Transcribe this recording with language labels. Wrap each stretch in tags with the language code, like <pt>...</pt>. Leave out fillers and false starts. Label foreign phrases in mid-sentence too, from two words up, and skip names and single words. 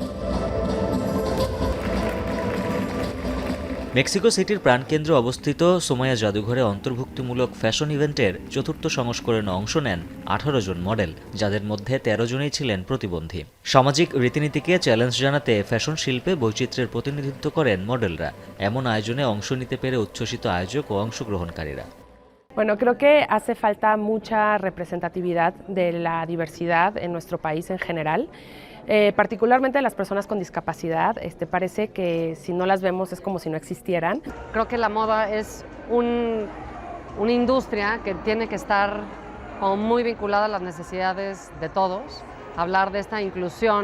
<bn>মেক্সিকো সিটির প্রাণকেন্দ্রে অবস্থিত সোমায়া জাদুঘরে অন্তর্ভুক্তিমূলক ফ্যাশন ইভেন্টের চতুর্থ সংস্করণে অংশ নেন 18 জন মডেল, যাদের মধ্যে 13 জনই ছিলেন প্রতিবন্ধী। সামাজিক রীতিনীতিকে চ্যালেঞ্জ জানাতে ফ্যাশন শিল্পে বৈচিত্র্যের প্রতিনিধিত্ব করেন মডেলরা। এমন আয়োজনে অংশ নিতে পেরে উচ্ছ্বসিত আয়োজক ও অংশগ্রহণকারীরা।</bn> <es>Bueno, creo que hace falta mucha representatividad de la diversidad en nuestro país en general, particularmente de las personas con discapacidad. Parece que si no las vemos es como si no existieran. Creo que la moda es una industria que tiene que estar como muy vinculada a las necesidades de todos, hablar de esta inclusión.</es>